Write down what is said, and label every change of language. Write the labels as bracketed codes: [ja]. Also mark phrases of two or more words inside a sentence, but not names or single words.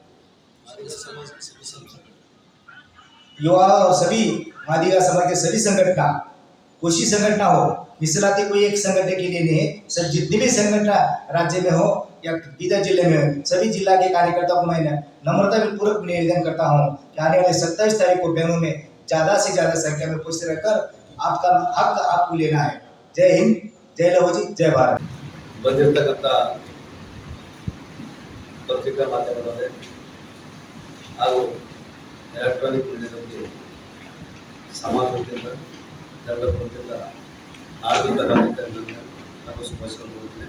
[hi] युवा और सभी मादिगा समाज के सभी संगठन, कोशिश संगठन हो, मिसलाती कोई एक संगठन के लिए नहीं है, सब जितने भी संगठन राज्य में हो या बीदर जिले में हो, सभी जिला के कार्यकर्ताओं को मैं नम्रता पूर्वक निवेदन करता हूं कि आने वाले 27 तारीख को बेंगलुरु में ज़्यादा से ज़्यादा संख्या में उपस्थित रहकर आपका हक आपको लेना है। जय हिंद, जय लहोजी, जय भारत। [kn] ಬಂದಿರತಕ್ಕಂತ ಪತ್ರಿಕಾ ಮಾಧ್ಯಮದವರೇ ಹಾಗೂ [en] electronic media [kn] ಸಮಾಜದಿಂದ ಜನರಿಂದ ಆರ್ಥಿಕ ಕಾರ್ಯಕ್ರಮದಿಂದ ನಾನು ಶುಭಾಶಯಗಳನ್ನು ಕೋರುತ್ತೇನೆ।